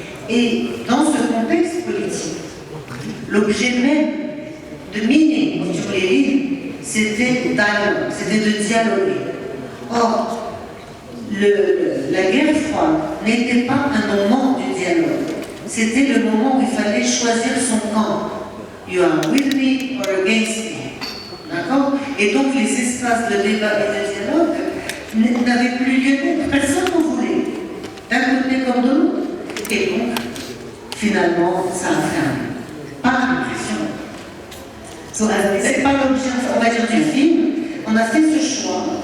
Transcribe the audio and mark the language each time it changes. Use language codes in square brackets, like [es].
[fr] Et dans ce contexte politique, l'objet même de miner Toumliline, c'était dialogue, c'était de dialoguer. Or, la guerre froide n'était pas un moment du dialogue. C'était le moment où il fallait choisir son camp. [en] You are with me or against me. [fr] D'accord? Et donc les espaces de débat et de dialogue n'avaient plus lieu d'être. Personne n'en voulait. D'un côté comme de l'autre. Et donc, finalement, ça a fermé. Pas l'impression. C'est pas l'objet, on va dire, du film. On a fait ce choix.